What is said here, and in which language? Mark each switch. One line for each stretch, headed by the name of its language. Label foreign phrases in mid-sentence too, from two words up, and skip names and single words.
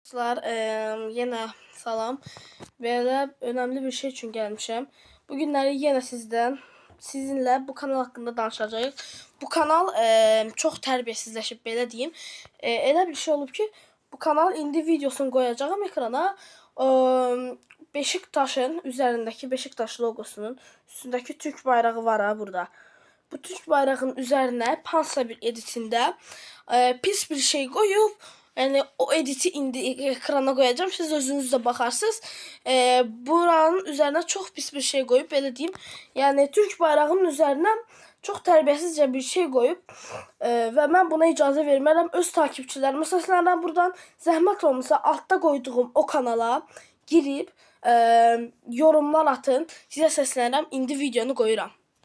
Azerbaijani: Yine salam.
Turkish: Böyle önemli bir şey için gelmişim. Bugünleri yine sizinle bu kanal hakkında danışacağıq.
Azerbaijani: Bu kanal çox tərbiyəsizləşib, belə deyim. Elə bir şey olub ki, bu kanal indi videosunu koyacağım ekrana.
Turkish: Beşiktaş'ın üzerindeki Beşiktaş logosunun üstündeki Türk bayrağı var ha burada.
Azerbaijani: Bu Türk bayrağının üzerine hansısa bir editinde pis bir şey koyup, yani o editi indi ekrana koyacağım.
Turkish: Siz özünüz de bakarsınız. Buranın üzerine çok pis bir şey koyup, böyle diyeyim. Yani Türk bayrağının üzerine çok terbiyesizce bir şey koyup ve ben buna
Azerbaijani: icazə vermərəm. Öz takipçilerime səslənirəm buradan. Zəhmət olmasa
Turkish: altta koyduğum o kanala girip yorumlar atın.
Azerbaijani: Sizə səslənirəm. İndi videonu koyuram.